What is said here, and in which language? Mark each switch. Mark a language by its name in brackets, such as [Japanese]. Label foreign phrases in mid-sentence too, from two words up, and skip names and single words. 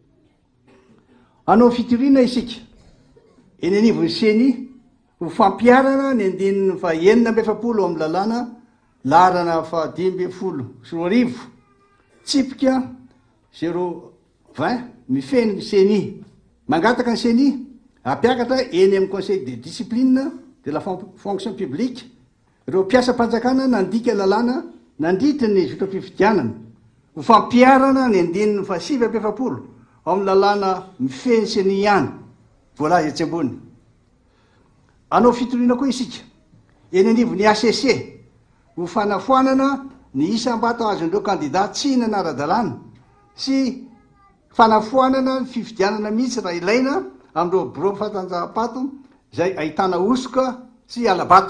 [Malagasy] Anao fitoriana isika eny anivony seny ho fampiarana ny andininy fa 9 amin'ny lalàna larana fa 5 tsipika 020 mifeny ny seny mangataka ny seny ampiakatra eny amin'ny [French] conseil de discipline de la fonction publique [Malagasy] ireo mpiasa-panjakana nandika lalàna nandritra ny zotam-pifidianana ho fampiarana ny andininy fa 7 amin'ny lalàna mifeny seny ihany voalaza etsy ambony. Anao fitoriana koa isika eny anivony ACC ho fanafoanana ny isam-bato azon'ireo candidat tsy nanara-dalàna sy fanafoanana ny fifidianana mihitsy raha ilaina amin'ireo bureau fatanjahampato zay ahitana osoka sy alabato.